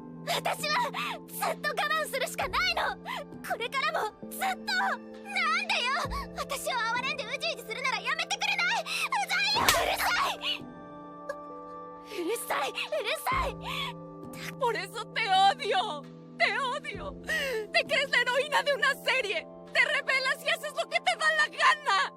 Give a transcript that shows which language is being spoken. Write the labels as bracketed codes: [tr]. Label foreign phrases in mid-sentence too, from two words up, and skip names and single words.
[ja] 私はずっと我慢するしかないの。これからもずっと。なんでよ。私を哀れんでうじうじするならやめてくれない。うざいよ。うるさい。うるさい。うるさい。 [es] Por eso te odio. Te odio. Te crees la heroína de una serie. Te rebelas y haces lo que te da la gana.